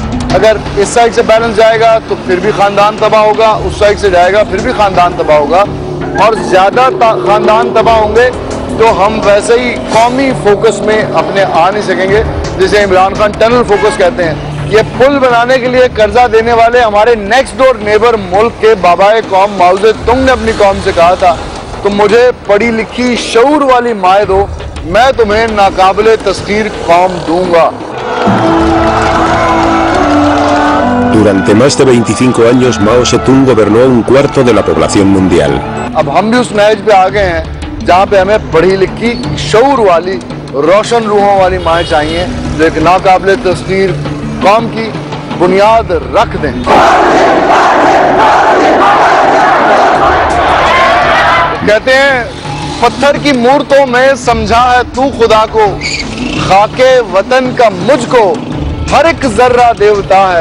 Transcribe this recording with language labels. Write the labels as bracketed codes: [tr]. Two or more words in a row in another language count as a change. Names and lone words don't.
[ur] اگر اس سائیڈ سے بیلنس جائے گا تو پھر بھی خاندان تباہ ہوگا، اس سائیڈ سے جائے گا پھر بھی خاندان تباہ ہوگا، اور زیادہ خاندان تباہ ہوں گے تو ہم ویسے ہی قومی فوکس میں اپنے آ نہیں سکیں گے، جسے عمران خان [en] tunnel focus [ur] کہتے ہیں. یہ پل بنانے کے لیے قرضہ دینے والے ہمارے [en] next door neighbor [ur] ملک کے بابائے قوم ماؤ سے تنگ نے اپنی قوم سے کہا تھا، تم مجھے پڑھی لکھی شعور والی مائیں دو، میں تمہیں ناقابلِ تسخیر قوم دوں گا. [es] Durante más de 25 años Mao Zedong gobernó un cuarto de la población mundial. [ur] اب ہم بھی اس میچ پہ آ گئے ہیں جہاں پہ ہمیں پڑھی لکھی شعور والی روشن روحوں والی مائیں چاہییں جو ایک ناقابلِ تسخیر قوم کی بنیاد رکھ دیں. کہتے ہیں پتھر کی مورتوں میں سمجھا ہے تو خدا کو، خاکِ وطن کا مجھ کو ہر ایک ذرہ دیوتا ہے.